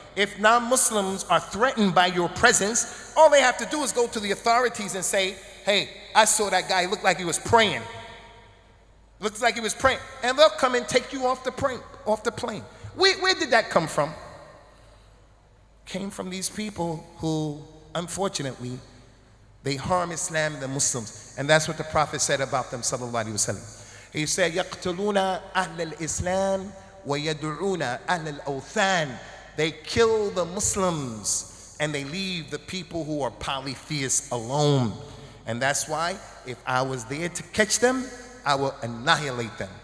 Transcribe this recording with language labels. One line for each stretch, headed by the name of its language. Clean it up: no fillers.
English: If non-Muslims are threatened by your presence, all they have to do is go to the authorities and say, hey, I saw that guy, looked like he was praying. Looks like he was praying. And they'll come and take you off the plane. Where did that come from? Came from these people who, unfortunately, they harm Islam and the Muslims. And that's what the Prophet said about them, sallallahu alaihi wasallam. He said,
Arabic: يَقْتُلُونَ أَهْلَ الْإِسْلَامِ وَيَدْعُونَ أَهْلَ الْأَوْثَانِ.
English: They kill the Muslims and they leave the people who are polytheists alone. And that's why, if I was there to catch them, I will annihilate them.